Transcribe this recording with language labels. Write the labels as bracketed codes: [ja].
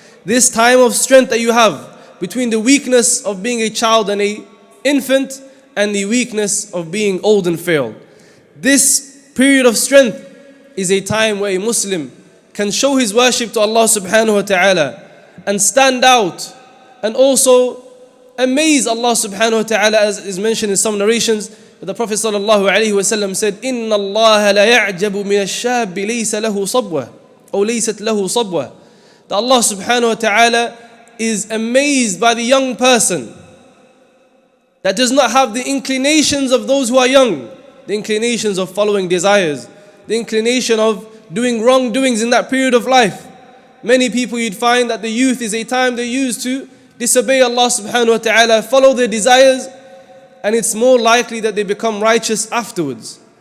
[en] This time of strength that you have, between the weakness of being a child and an infant and the weakness of being old and frail. This period of strength is a time where a Muslim can show his worship to Allah subhanahu wa ta'ala and stand out and also amaze Allah subhanahu wa ta'ala, as is mentioned in some narrations. The Prophet sallallahu alaihi wasallam said, [ar] إِنَّ اللَّهَ لَا يَعْجَبُ مِنَ الشَّابِ لَيْسَ لَهُ صَبْوَةٌ أو لَيْسَتْ لَهُ صَبْوَةٌ. [en] That Allah subhanahu wa ta'ala is amazed by the young person that does not have the inclinations of those who are young, the inclinations of following desires, the inclination of doing wrongdoings in that period of life. Many people, you'd find that the youth is a time they use to disobey Allah subhanahu wa ta'ala, follow their desires, and it's more likely that they become righteous afterwards.